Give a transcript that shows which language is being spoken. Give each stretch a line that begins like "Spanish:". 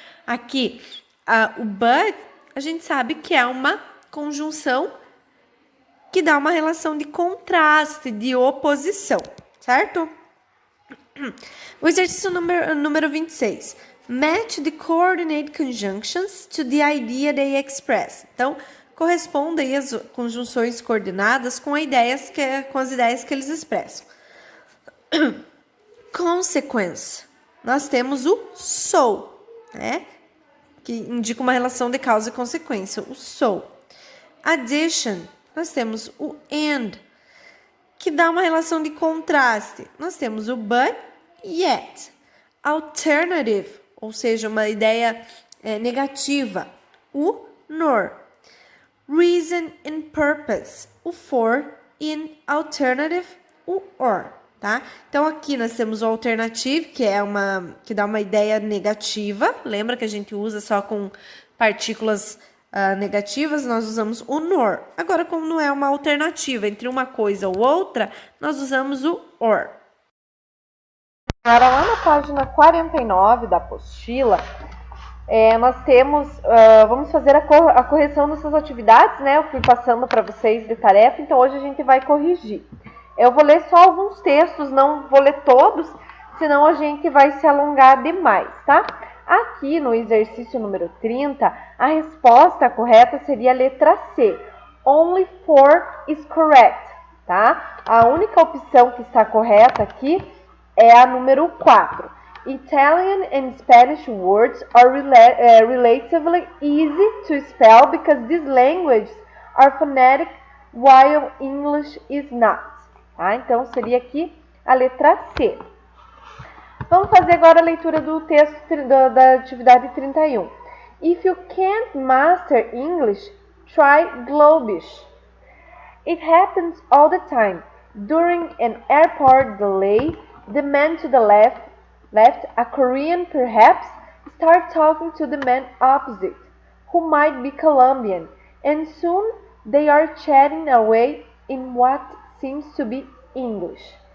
Portuguese: Aqui, o but, a gente sabe que é uma conjunção que dá uma relação de contraste, de oposição, certo? O exercício número 26.
English: Match the coordinate conjunctions to the idea they express.
Portuguese: Então, corresponda aí as conjunções coordenadas com as ideias que eles expressam. Consequence. Nós temos o so, né? Que indica uma relação de causa e consequência, o so. Addition, nós temos o and, que dá uma relação de contraste. Nós temos o but, yet. Alternative, ou seja, uma ideia negativa, o nor.
English: Reason and purpose, o for, in alternative, o or.
Portuguese: Tá? Então, aqui nós temos o alternative, que dá uma ideia negativa. Lembra que a gente usa só com partículas negativas, nós usamos o nor. Agora, como não é uma alternativa entre uma coisa ou outra, nós usamos o or. Agora, lá na página 49 da apostila, nós temos, vamos fazer a correção dessas atividades, né? Eu fui passando para vocês de tarefa, então hoje a gente vai corrigir. Eu vou ler só alguns textos, não vou ler todos, senão a gente vai se alongar demais, tá? Aqui no exercício número 30, a resposta correta seria a letra C.
English: Only 4 is correct,
Portuguese: tá? A única opção que está correta aqui é a número 4.
English: Italian and Spanish words are relatively easy to spell because these languages are phonetic while English is not.
Portuguese: Tá? Então, seria aqui a letra C. Vamos fazer agora a leitura do texto da atividade 31.
English: If you can't master English, try Globish. It happens all the time. During an airport delay, the man to the left, a Korean perhaps, starts talking to the man opposite, who might be Colombian, and soon they are chatting away in what seems to be English.